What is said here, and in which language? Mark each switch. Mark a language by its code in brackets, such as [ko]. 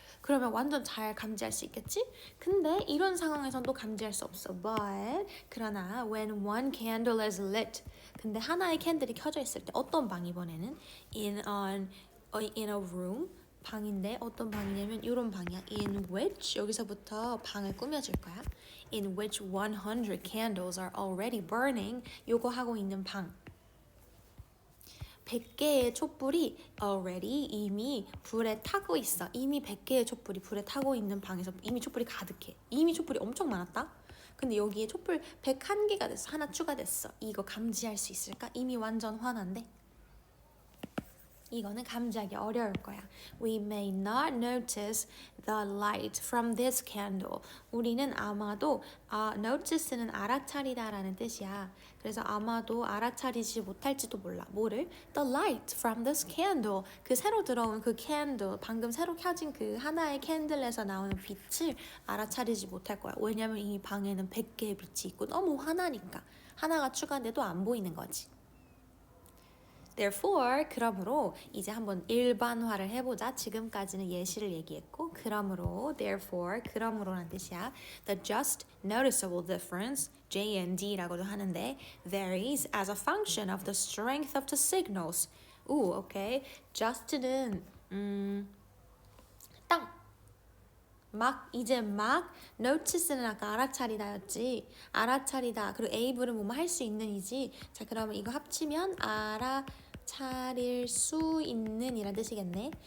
[ko] 그러면 완전 잘 감지할 수 있겠지? 근데 이런 상황에선 또 감지할 수 없어. [en] But [ko] 그러나 [en] when one candle is lit, [ko] 근데 하나의 캔들이 켜져 있을 때 어떤 방 이번에는 [en] in a room [ko] 방인데 어떤 방이냐면 이런 방이야. [en] In which [ko] 여기서부터 방을 꾸며줄 거야. [en] In which 100 candles are already burning. [ko] 요거 하고 있는 방. 100개의 촛불이 already 이미 불에 타고 있어. 이미 100개의 촛불이 불에 타고 있는 방에서 이미 촛불이 가득해. 이미 촛불이 엄청 많았다. 근데 여기에 촛불 101개가 됐어. 하나 추가됐어. 이거 감지할 수 있을까? 이미 완전 환한데. 이거는 감지하기 어려울 거야. [en] We may not notice the light from this candle. [ko] 우리는 아마도 notice는 알아차리다라는 뜻이야. 그래서 아마도 알아차리지 못할지도 몰라. 뭐를? [en] The light from this candle. [ko] 그 새로 들어온 그 candle, 방금 새로 켜진 그 하나의 캔들에서 나오는 빛을 알아차리지 못할 거야. 왜냐면 이 방에는 100개의 빛이 있고 너무 환하니까. 하나가 추가돼도 안 보이는 거지. [en] Therefore, [ko] 그러므로 이제 한번 일반화를 해보자. 지금까지는 예시를 얘기했고 그러므로 therefore, 그러므로란 뜻이야. [en] The just noticeable difference, [ko] J&D라고도 하는데 [en] varies as a function of the strength of the signals. [ko] 오, 오케이. just는 딱 이제 막 notice는 아까 알아차리다였지. 알아차리다 그리고 able은 뭐뭐 할 수 있는이지. 자 그러면 이거 합치면 알아차릴 수 있는 이란 뜻이겠네.